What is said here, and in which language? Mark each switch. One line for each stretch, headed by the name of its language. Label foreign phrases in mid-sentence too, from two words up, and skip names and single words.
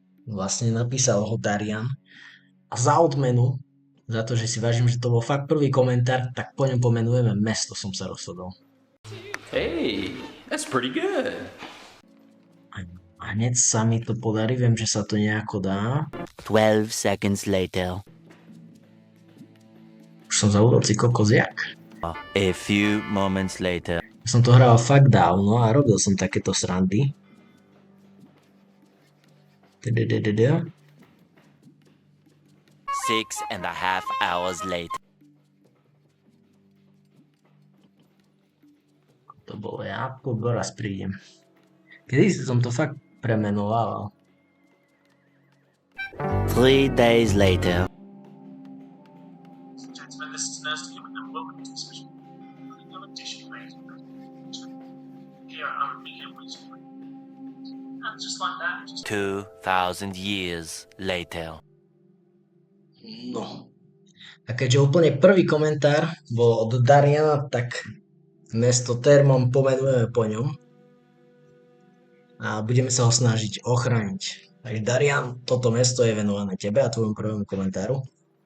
Slovak: Vlastne napísal ho Darian a za odmenu, za to, že si vážim, že to bol fakt prvý komentár, tak po ňom pomenujeme mesto, som sa rozhodol.
English: Hey, that's pretty good.
Slovak: A hneď sa mi to podarí, viem, že sa to nejako dá.
English: 12 seconds later.
Slovak: Už som zabudol si kokos jak.
English: A few moments later.
Slovak: Som to hral fakt dávno a robil som takéto srandy.
English: 6.5 hours later.
Slovak: To bolo ja, raz prídem. Kedy si som to fakt premenoval.
English: 3 days later. Gentlemen, this is Nurse Human and welcome to the special Clinical Edition made here at Weekend Weekly. And just like that, just 2,000 years later.
Slovak: No. A keďže úplne prvý komentár bol od Dariana, tak mesto Termon pomenujeme po ňom. A budeme sa ho snažiť ochrániť. Takže Darian, toto mesto je venované tebe a tvojmu prvému komentáru.